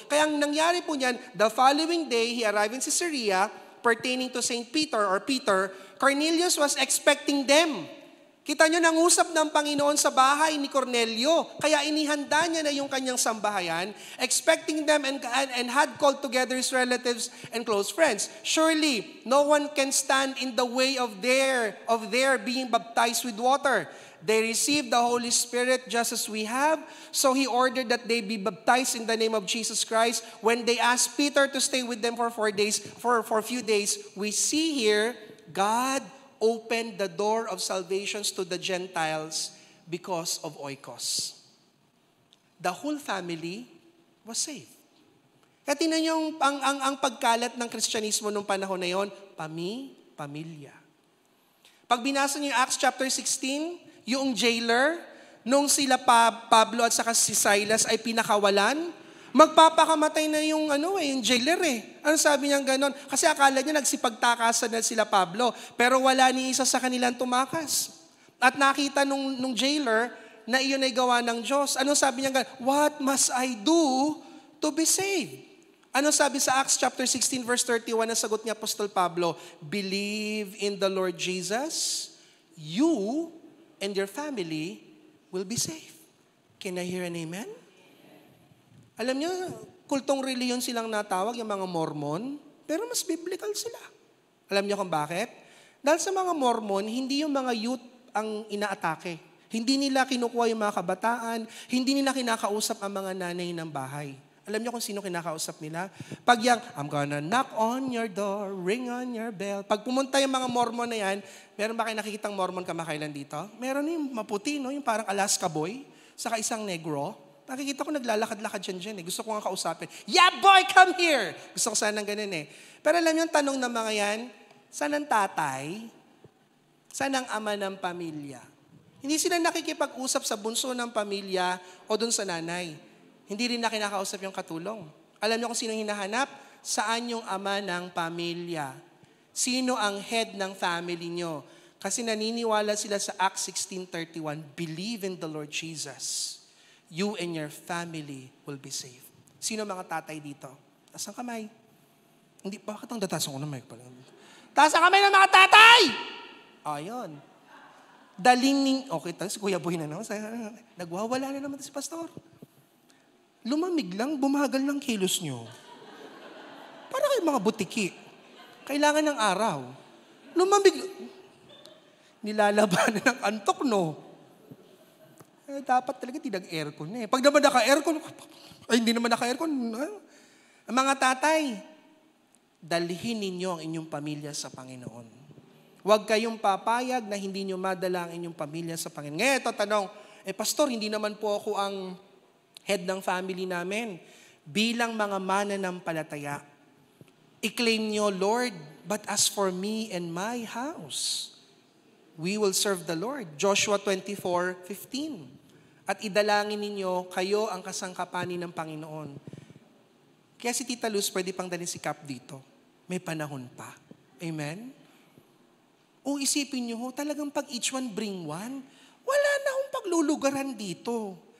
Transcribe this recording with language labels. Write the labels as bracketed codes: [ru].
[tl] Kaya ang nangyari po niyan, [en] the following day, he arrived in Caesarea, pertaining to St. Peter or Peter, Cornelius was expecting them. [tl] Kita nyo, nangusap ng Panginoon sa bahay ni Cornelio. Kaya inihanda niya na yung kanyang sambahayan, [en] expecting them and had called together his relatives and close friends. Surely, no one can stand in the way of their being baptized with water. They received the Holy Spirit just as we have. So he ordered that they be baptized in the name of Jesus Christ. When they asked Peter to stay with them for 4 days, for a few days, we see here, God opened the door of salvations to the Gentiles because of oikos. The whole family was saved. [tl] Kaya tingnan niyo ang pagkalat ng Kristyanismo nung panahon na yon, pamilya. Pag binasa niyo yung Acts chapter 16, yung jailer, nung sila Pablo at saka si Silas ay pinakawalan, magpapakamatay na yung jailer eh. Ano sabi niya ganon? Kasi akala niya nagsipagtakasan na sila Pablo, pero wala ni isa sa kanilang tumakas. At nakita nung jailer na iyon ay gawa ng Diyos. Ano sabi niya ganon? [en] What must I do to be saved? [tl] Ano sabi sa Acts chapter 16 verse 31 ang sagot ni Apostol Pablo? [en] Believe in the Lord Jesus, you and your family will be saved. Can I hear an amen? [tl] Alam niyo, kultong reliyon silang natawag, yung mga Mormon, pero mas biblical sila. Alam niyo kung bakit? Dahil sa mga Mormon, hindi yung mga youth ang inaatake. Hindi nila kinukuha yung mga kabataan, hindi nila kinakausap ang mga nanay ng bahay. Alam niyo kung sino kinakausap nila? Pag yung, [en] I'm gonna knock on your door, ring on your bell. [tl] Pag pumunta yung mga Mormon na yan, meron ba kayo nakikitang Mormon kamakailan dito? Meron yung maputi, no? Yung parang Alaska boy, saka isang negro. Nakikita ko naglalakad-lakad dyan eh. Gusto ko nga kausapin, [en] yeah boy, come here! [tl] Gusto ko sana ganun eh. Pero alam niyo yung tanong ng mga yan, saan ang tatay? Saan ang ama ng pamilya? Hindi sila nakikipag-usap sa bunso ng pamilya o dun sa nanay. Hindi rin na kinakausap yung katulong. Alam niyo kung sino hinahanap? Saan yung ama ng pamilya? Sino ang head ng family niyo? Kasi naniniwala sila sa [en] Acts 16:31, believe in the Lord Jesus. You and your family will be saved. [tl] Sino mga tatay dito? Taas ang kamay. Hindi, bakit ang datasan ko ng mic pala? Taas ang kamay ng mga tatay! Ayun. Okay, si Kuya Boy na naman. Nagwawala na naman si Pastor. Lumamig lang, bumagal ng kilos nyo. Para kayo mga butiki. Kailangan ng araw. Lumamig. Nilalabanan ng antok, no? Dapat talaga tinag-aircon eh. Pag naman naka-aircon, ay hindi naman naka-aircon. Ang mga tatay, dalhin ninyo ang inyong pamilya sa Panginoon. Huwag kayong papayag na hindi nyo madala ang inyong pamilya sa Panginoon. Ngayon, ito tanong, Pastor, hindi naman po ako ang head ng family namin. Bilang mga mananampalataya, i-claim nyo, [en] Lord, but as for me and my house, we will serve the Lord. Joshua 24:15. [tl] At idalangin ninyo, kayo ang kasangkapanin ng Panginoon. Kaya si Tita Luz, pwede pang dalhin si Cap dito. May panahon pa. Amen? O isipin nyo, talagang pag [en] each one bring one, [tl] wala na akong paglulugaran dito.